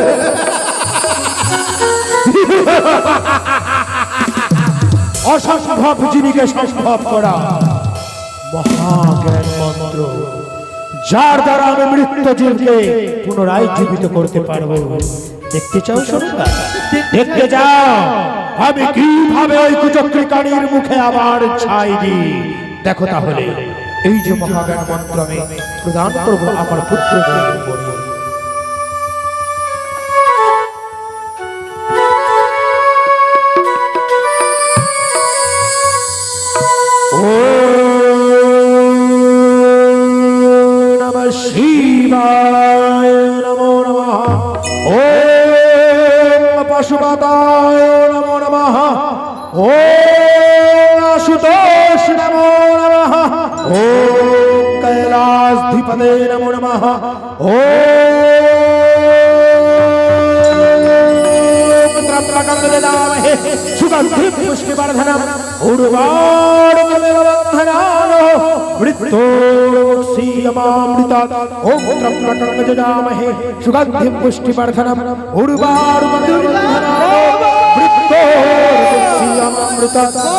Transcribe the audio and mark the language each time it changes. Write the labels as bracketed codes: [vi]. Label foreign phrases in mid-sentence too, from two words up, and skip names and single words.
[bn] অসম্ভব জিনিসকে সম্ভব করা মহাজ্ঞান মন্ত্র, যার দ্বারা আমি মৃত্যু জীবকে পুনরায় জীবিত করতে পারবো। দেখতে চাও সরকার? দেখতে যাও আমি কিভাবে ওই কুচক্রিকারীর মুখে আবার ছাই দিই। দেখো তাহলে এই যে মহাজ্ঞান মন্ত্র আমি প্রদান করবো আমার পুত্রদের উপরে। [sa] শিবায় নমো নমঃ। ওম পশুপতায় নমো নমঃ। ওম আশুতোষ নমো নমঃ। ওম কৈলাসধিপতে নমো নমঃ। ওম ত্রম্বকং যজামহে সুগন্ধিং পুষ্টিবর্ধনং উর্বারুকমেব বন্ধনান মৃত্যুরক্ষীয়মামৃতাৎ। ওম ত্রম্বকং যজামহে সুগন্ধিং পুষ্টিবর্ধনং উর্বারুকমেব বন্ধনান মৃত্যুরক্ষীয়মামৃতাৎ।